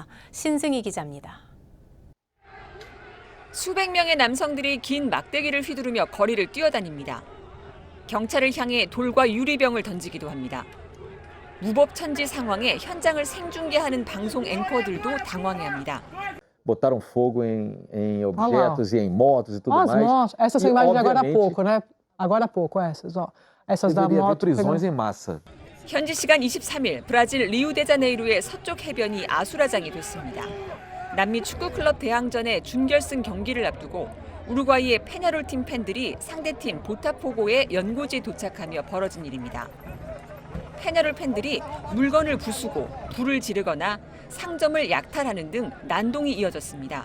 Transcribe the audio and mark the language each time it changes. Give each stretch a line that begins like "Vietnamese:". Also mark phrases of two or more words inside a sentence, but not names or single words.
Korean: 신승희 기자입니다. 수백 명의 남성들이 긴 막대기를 휘두르며 거리를 뛰어다닙니다. 경찰을 향해 돌과 유리병을 던지기도 합니다. 무법천지 상황에 현장을 생중계하는 방송 앵커들도 당황해합니다.
Portuguese: Botaram fogo em objetos e em motos e tudo As mais. motos, essas E, eu imaginei agora há obviamente, pouco, né? Agora há pouco essas, ó. Essas da deveria haver moto. prisões em massa.
Korean: 현지 시간 23일 브라질 리우데자네이루의 서쪽 해변이 아수라장이 됐습니다. 남미 축구 클럽 대항전의 준결승 경기를 앞두고 우루과이의 페냐롤 팀 팬들이 상대팀 보타포고의 연고지에 도착하며 벌어진 일입니다. 페냐롤 팬들이 물건을 부수고 불을 지르거나 상점을 약탈하는 등 난동이 이어졌습니다.